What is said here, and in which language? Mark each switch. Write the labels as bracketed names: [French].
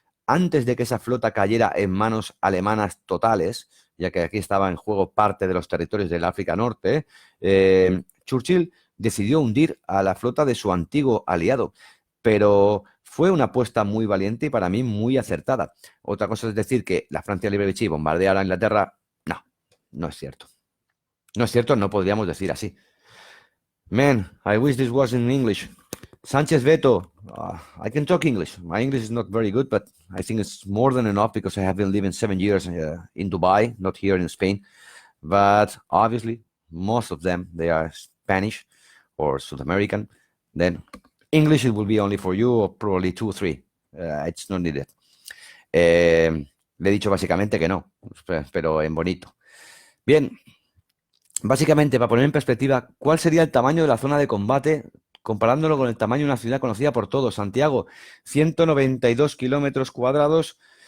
[Spanish] Antes de que esa flota cayera en manos alemanas totales, ya que aquí estaba en juego parte de los territorios del África Norte, Churchill decidió hundir a la flota de su antiguo aliado, pero fue una apuesta muy valiente y para mí muy acertada. Otra cosa es decir que la Francia Libre Vichy bombardeara a Inglaterra. No, no es cierto. No es cierto, no podríamos decir así. [English] Man, I wish this was in English. Sanchez Beto, I can talk English. My English is not very good, but I think it's more than enough because I have been living 7 years in Dubai, not here in Spain. But obviously, most of them, they are Spanish or South American. Then English, it will be only for you, or probably 2 or 3. It's not needed. [Spanish] Le he dicho básicamente que no, pero en bonito. Bien, básicamente, para poner en perspectiva, ¿cuál sería el tamaño de la zona de combate comparándolo con el tamaño de una ciudad conocida por todos? Santiago, 192 kilómetros cuadrados.